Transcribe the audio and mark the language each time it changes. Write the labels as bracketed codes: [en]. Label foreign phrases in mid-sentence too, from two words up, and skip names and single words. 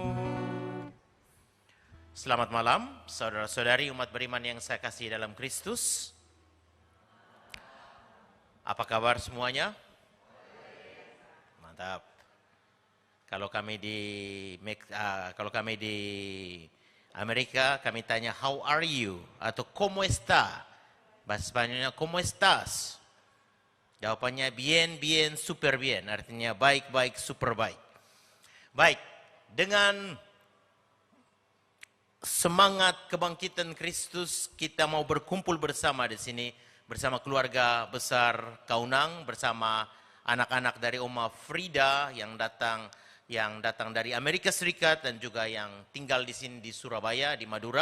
[id] Selamat malam, saudara-saudari umat beriman yang saya kasih dalam Kristus. Apa kabar semuanya? Mantap. Kalau kami di Amerika, kami tanya [en] how are you [id] atau [es] cómo está. [id] Bahasa Spanyolnya [es] cómo estás. [id] Jawabannya [es] bien, bien, super bien. [id] Artinya baik, baik, super baik. Baik, dengan semangat kebangkitan Kristus, kita mau berkumpul bersama di sini bersama keluarga besar Kaunang, bersama anak-anak dari Oma Frida yang datang dari Amerika Serikat dan juga yang tinggal di sini di Surabaya, di Madura.